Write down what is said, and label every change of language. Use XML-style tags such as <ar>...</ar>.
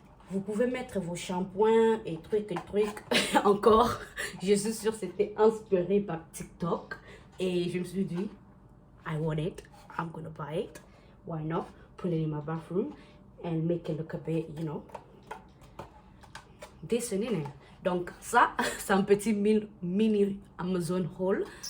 <fr>Vous pouvez mettre vos shampoings et trucs. Encore, je suis sûre que c'était inspiré par TikTok. Et je me suis dit,</fr> <en>I want it. I'm gonna buy it. Why not? Put it in my bathroom and make it look a bit, you know, decent in it.</en> <fr>Donc ça, c'est un petit mini Amazon haul.</fr>